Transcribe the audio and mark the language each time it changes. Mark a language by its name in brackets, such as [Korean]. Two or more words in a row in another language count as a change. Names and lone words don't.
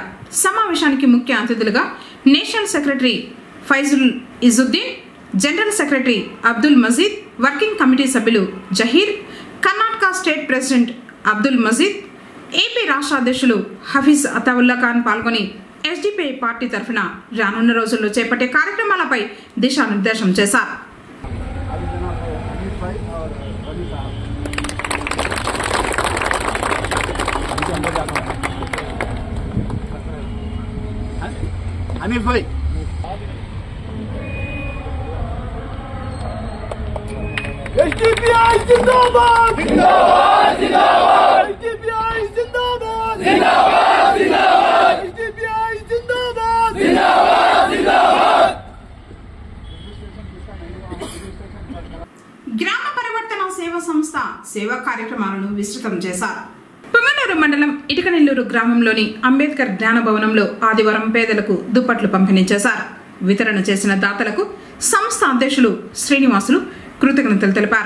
[Telugu] సమావేశానికి ముఖ్య అతిథులుగా [English] national secretary [Telugu] ఫైజుల్ ఇజుద్దీన్, [English] general secretary [Telugu] అబ్దుల్ మజీద్, [English] working committee [Telugu] సభ్యులు జహీర్, కర్ణాటక [English] state president [Telugu] అబ్దుల్ మజీద్, ఏపీ రాష్ట్ర అధ్యక్షులు హఫీజ్ అతావుల్లా ఖాన్ పాల్గొని ఎస్డిపిఐ పార్టీ తరఫున రానున్న రోజుల్లో చేపట్టే కార్యక్రమాలపై దిశానిర్దేశం చేశారు. [Hindi] हनीफ भाई एसडीपीआई जिंदाबाद जिंदाबाद जिंदाबाद एसडीपीआई जिंदाबाद जिंदाबाद जिंदाबाद एसडीपीआई जिंदाबाद जिंदाबाद जिंदाबाद [Telugu] గ్రామ పరివర్తన సేవా సంస్థ సేవా కార్యక్రమాలను విస్తృతం చేశారు. పుంగనూరు మండలం ఇటుకనెల్లూరు గ్రామంలోని అంబేద్కర్ జ్ఞాన భవనంలో ఆదివారం పేదలకు దుప్పట్లు పంపిణీ చేశారు. వితరణ చేసిన దాతలకు సంస్థ అధ్యక్షులు శ్రీనివాసులు కృతజ్ఞతలు తెలిపారు.